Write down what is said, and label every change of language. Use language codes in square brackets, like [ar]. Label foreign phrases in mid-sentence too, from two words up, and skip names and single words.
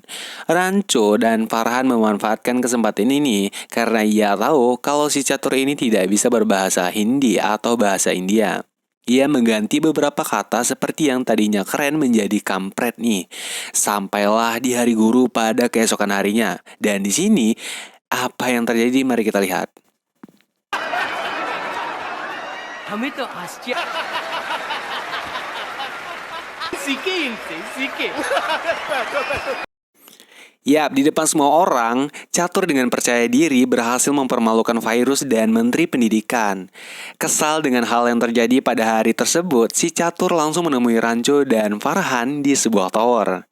[id] Ranco dan Farhan memanfaatkan kesempatan ini karena ia tahu kalau si Catur ini tidak bisa berbahasa Hindi atau bahasa India. Ia mengganti beberapa kata seperti yang tadinya keren menjadi kampret nih. Sampailah di hari guru pada keesokan harinya. Dan di sini apa yang terjadi mari kita lihat. [hi] हमें तो आश्चर्य सीखे इनसे सीखे [id] Yap, di depan semua orang, Catur dengan percaya diri berhasil mempermalukan virus dan menteri pendidikan. Kesal dengan hal yang terjadi pada hari tersebut, si Catur langsung menemui Ranco dan Farhan di sebuah tower.